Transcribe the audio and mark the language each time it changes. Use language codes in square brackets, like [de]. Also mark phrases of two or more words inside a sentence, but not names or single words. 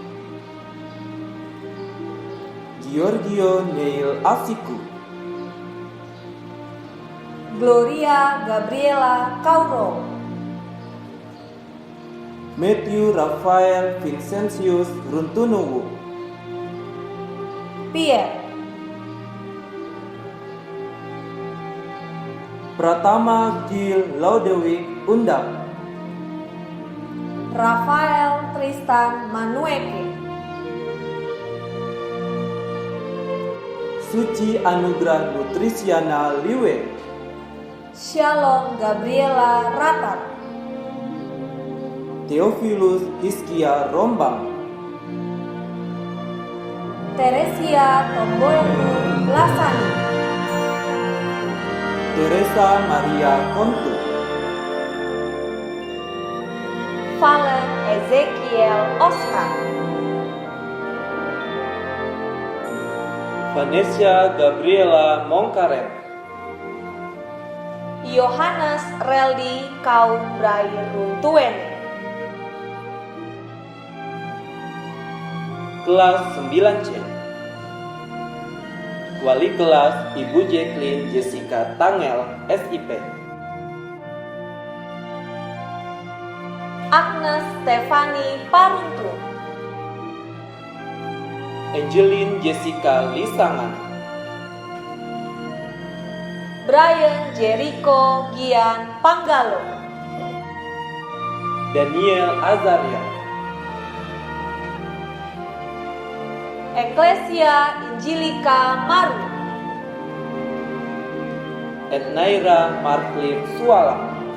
[id] Giorgio Neil Asiku. Gloria Gabriela Kauro. Matthew Rafael Vincentius Runtunuwu. Pierre. Pratama Gil Laudewik Undang. Rafael Tristan Manueke. Suci Anugrah Nutrisiana Liwe, Shalom Gabriela Ratar, Theophilus Hiskia Rombang, Teresia Tombolonu Lasani, Teresa Maria Kontu, Valen Ezekiel Oscar, Vanessa Gabriela Mongkaret, Yohanes Reldi Kaum Brai Runtuen, kelas 9C. Wali kelas Ibu Jacqueline Jessica Tangel, SIP. Agnes Stefani Paruntu, Angeline Jessica Lisangan, Brian Jericho Gian Panggalo, Daniel Azaria, Eklesia Injilika Maru, Ednaira Marklin Sualang,